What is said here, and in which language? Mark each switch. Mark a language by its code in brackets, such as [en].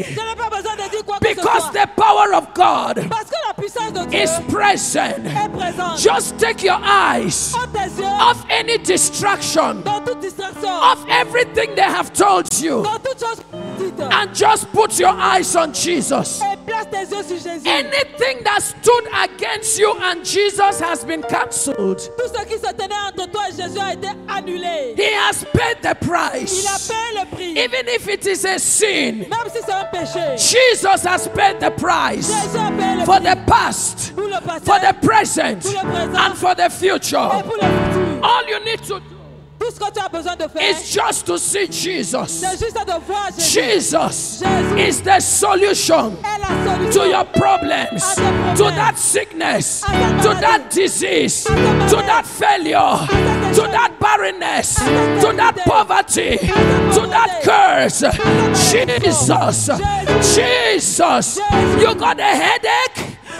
[fr] je n'ai pas besoin de dire quoi que ce [en] because [fr] soit. [en] the power of God [fr] Parce que la puissance de Dieu [en] is present. [fr] est présente. [en] Just take your eyes [fr] Ôte tes yeux [en] off any distraction, [fr] dans toute distraction, [en] of everything they have told you, [fr] dans toute chose petite, [en] and just put your eyes on Jesus. [fr] et place tes yeux sur Jésus. [en] Anything that stood against you and Jesus has been cancelled. [fr] Tout ce qui se tenait entre toi et Jésus a été annulé. [en] He has paid the [fr] Il a [en] price. [fr] payé le prix. [en] Even if it is a sin, [fr] Même si c'est un péché, [en] Jesus has paid the price [fr] Jésus a payé le [en] for [fr] prix [en] the past, [fr] pour le passé [en] for the present, [fr] pour le présent [en] and for the [fr] et [en] future. [fr] pour le futur. [en] All you need to do [fr] Tout ce que tu as besoin de faire, [en] is just to see Jesus. [fr] c'est juste de voir Jésus. [en] Jesus [fr] Jésus [en] is the solution [fr] est la solution [en] to your problems, to that sickness, to that disease, to that failure, to that barrenness, to that poverty, to that curse. Jesus, Jesus, you got a headache?